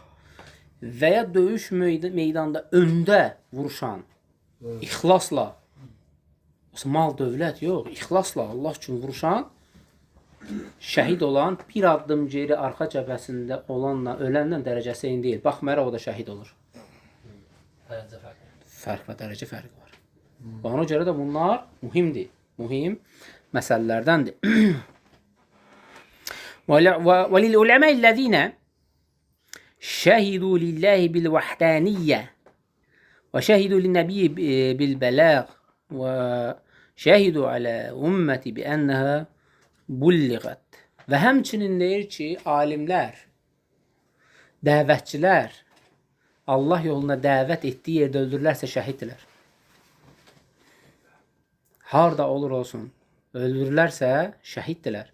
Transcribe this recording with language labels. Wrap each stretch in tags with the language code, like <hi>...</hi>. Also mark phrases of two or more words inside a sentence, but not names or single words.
<az>Və ya döyüş meydanında öndə vuruşan, ixlasla, mal dövlət yox, ixlasla Allah üçün vuruşan, şəhid olan, bir addım geri arxa cəbhəsində olanla, ölənlə dərəcəsi eyni deyil. Baxmayaraq o da şəhid olur. Dərəcə fərqi. Fərq və dərəcə fərqi var. Ona görə də bunlar mühimdir. Mühim məsələlərdəndir.</az> <ar>وَلِلْعُلَمَاءِ الَّذِينَ شَهِدُوا لِلَّهِ بِالْوَحْدَانِيَّةِ وَشَهِدُوا لِلنَّبِيِّ بِالْبَلَاغِ وَشَهِدُوا عَلَى أُمَّةِ بِأَنَّهَا bulliğət.</ar> <az>Və həmçinin deyir ki, alimlər, dəvətçilər Allah yoluna dəvət etdiyi yerdə öldürürlərsə şəhiddirlər. Harda olur olsun, öldürürlərsə şəhiddirlər.</az>